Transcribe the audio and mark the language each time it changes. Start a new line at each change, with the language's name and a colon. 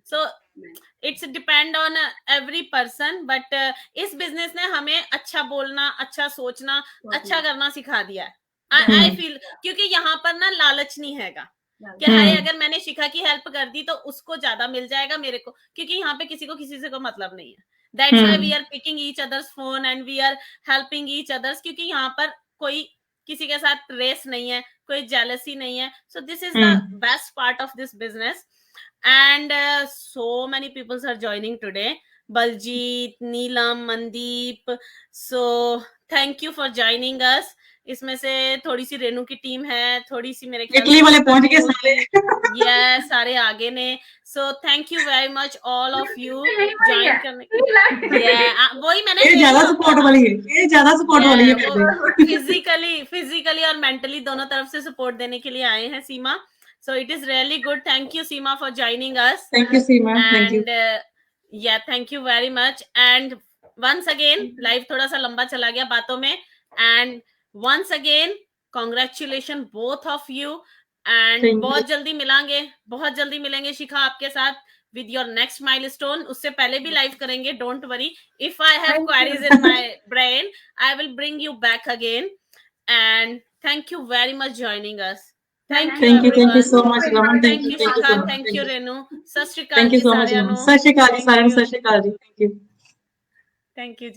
English: So it's depend on every person.
Hindi: But इस business ने हमें अच्छा बोलना, अच्छा सोचना, अच्छा करना सिखा दिया है।
English: I feel,
Hindi: क्योंकि यहाँ पर ना लालच नहीं हैगा कि हाय अगर मैंने शिखा की हेल्प कर दी तो उसको ज्यादा मिल जाएगा मेरे को, क्योंकि यहाँ पे किसी को किसी से कोई मतलब नहीं है।
English: That's why we are picking each other's phone and we are helping each others,
Hindi: क्योंकि यहाँ पर कोई किसी के साथ रेस नहीं है, कोई jealousy नहीं है।
English: So this is the best part of this business and so many people are joining today. Baljit, Neelam, Mandeep, so thank you for joining us.
Hindi: इसमें से थोड़ी सी रेनू की टीम है, थोड़ी सी मेरे इटली वाले पहुंच गए सारे।
Punjabi: यस, सारे आगे ने।
English: So thank you very much all of you join करने के लिए।
Hindi: वही मैंने, ये ज्यादा सपोर्ट वाली है, ये ज्यादा सपोर्ट वाली है, फिजिकली और मेंटली दोनों तरफ से सपोर्ट देने के लिए आए हैं सीमा।
English: So it is really good. Thank you Seema for joining us. Thank you Seema, thank you. Yeah thank you very much and once again
Hindi: live थोड़ा सा लंबा चला गया बातों में
English: and once again congratulations both of you and
Hindi: बहुत जल्दी मिलेंगे शिखा आपके साथ
English: with your next milestone।
Hindi: उससे पहले भी लाइव करेंगे,
English: don't worry, if I have queries in my brain I will bring you back again and thank you very much joining us। Thank you so much Raman, thank you Shikha, thank you Renu, Sat Shri Akal thank you so much, Sat Shri Akal ji
Punjabi: साਰਿਆਂ ਨੂੰ,
English: Sat Shri Akal ji, thank you